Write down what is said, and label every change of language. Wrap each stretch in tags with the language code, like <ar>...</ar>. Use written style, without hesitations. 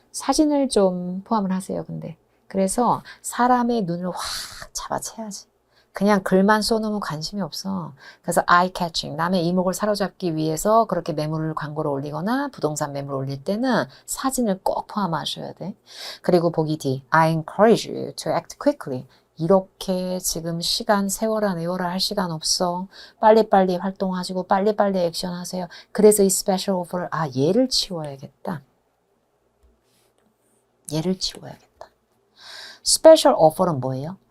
<ko>사진을 좀 포함을 하세요. 근데 그래서 사람의 눈을 확 잡아채야지. 그냥 글만 써놓으면 관심이 없어. 그래서 eye catching, 남의 이목을 사로잡기 위해서 그렇게 매물을 광고를 올리거나 부동산 매물을 올릴 때는 사진을 꼭 포함하셔야 돼. 그리고 보기 D.</ko> <en>I encourage you to act quickly.</en> <ko>이렇게 지금 시간 세워라 내워라 할 시간 없어. 빨리빨리 활동하시고 빨리빨리 액션하세요. 그래서 이 스페셜 오퍼를 얘를 치워야겠다. 얘를 치워야겠다. 스페셜 오퍼는 뭐예요?</ko>